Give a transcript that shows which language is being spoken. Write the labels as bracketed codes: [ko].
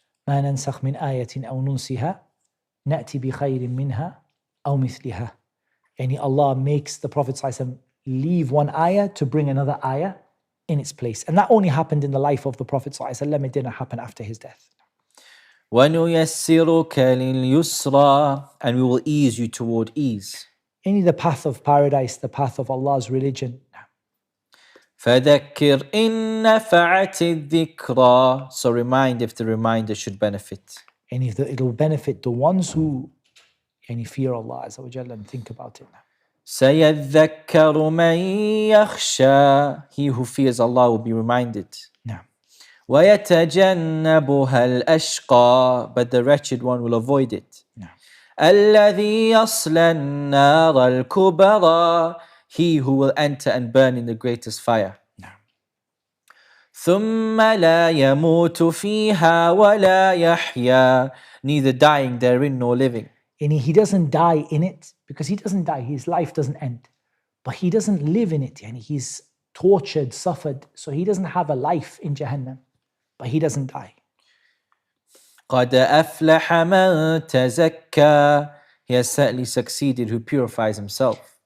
[ar] ما ننسخ من آية أو ننسها نأتي بخير منها أو مثلها. [en] Yani Allah makes the Prophet ﷺ leave one ayah to bring another ayah in its place. And that only happened in the life of the Prophet ﷺ. It didn't happen after his death. [ar] وَنُيَسِّرُكَ لِلْيُسْرَى, [en] and we will ease you toward ease. Any the path of paradise, the path of Allah's religion. [ar] فَذَكِّرْ إِن نَفَعَتِ الذِّكْرَى, [en] so remind if the reminder should benefit. And if it will benefit the ones who fear Allah Azza wa Jalla and think about it. [ar] سَيَذَّكَّرُ مَن يَخْشَى, [en] he who fears Allah will be reminded. No. [ar] وَيَتَجَنَّبُهَا الْأَشْقَى, [en] but the wretched one will avoid it. No. [ar] الَّذِي يَصْلَى النَّارَ الْكُبْرَى, [en] he who will enter and burn in the greatest fire. No. [ar] ثُمَّ لَا يَمُوتُ فِيهَا وَلَا يَحْيَى, [en] neither dying therein nor living. And he doesn't die in it because he doesn't die, his life doesn't end. But he doesn't live in it, and he's tortured, suffered, so he doesn't have a life in Jahannam, but he doesn't die. [ar] قَدْ أَفْلَحَ مَن تَزَكَّى, [en] he has certainly succeeded who purifies himself.